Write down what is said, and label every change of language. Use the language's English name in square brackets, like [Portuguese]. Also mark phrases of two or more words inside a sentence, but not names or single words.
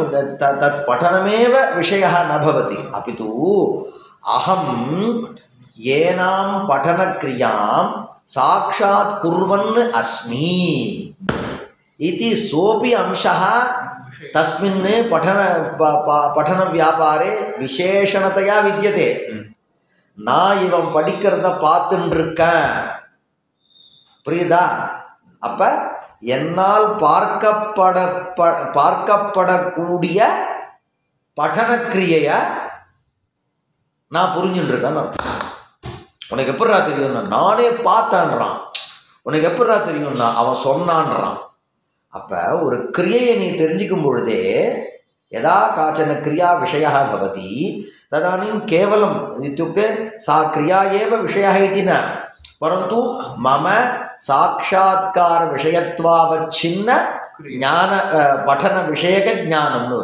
[Sanskrit] तत् पठनमेव विषयः न भवति अपि तु अहं येनां पठनक्रियां साक्षात् कुर्वन् अस्मि इति सोऽपि अंशः तस्मिन् पठनव्यापारे विशेषणतया विद्यते [Tamil] நான் இவன் படிக்கிறத பார்த்துட்டு இருக்கேன் புரியுதா அப்ப என்னால் பார்க்கப்படக்கூடிய பఠனக்கிரியை நான் புரிஞ்சுட்டு இருக்கேன்னு அர்த்தம் உனக்கு எப்படிடா தெரியும்னா நானே பார்த்தேன்றான் உனக்கு எப்படிடா தெரியும்னா அவன் சொன்னான்றான் அப்ப ஒரு கிரியையை நீ தெரிஞ்சுக்கும் பொழுதே [Sanskrit] यदा काचन क्रिया विषयः भवति तदानीं केवलम् इत्युक्ते सा क्रिया एव विषयः इति न परन्तु मम साक्षात्कार विषयत्वावच्छिन्न ज्ञान पठन विषयक ज्ञानं